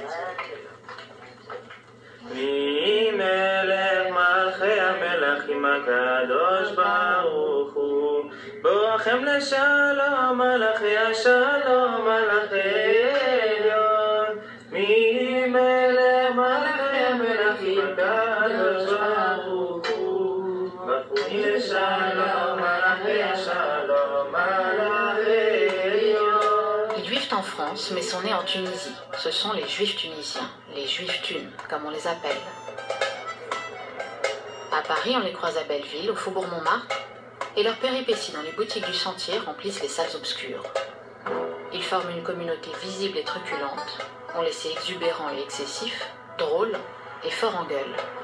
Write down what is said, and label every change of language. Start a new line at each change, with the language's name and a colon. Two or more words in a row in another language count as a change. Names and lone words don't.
Hebrew: מי מלך מלכי המלכים הקדוש ברוך הוא בואכם לשלום מלכי השלום מלכי עליון מי מלך מלכי המלכים הקדוש ברוך הוא ברכוני לשלום מלכי השלום מלכי עליון.
French: Ils vivent en France, mais sont nés en Tunisie. Ce sont les Juifs tunisiens, les Juifs tunes, comme on les appelle. À Paris, on les croise à Belleville, au Faubourg Montmartre, et leurs péripéties dans les boutiques du Sentier remplissent les salles obscures. Ils forment une communauté visible et truculente, ont laissé exubérants et excessifs, drôles et forts en gueule.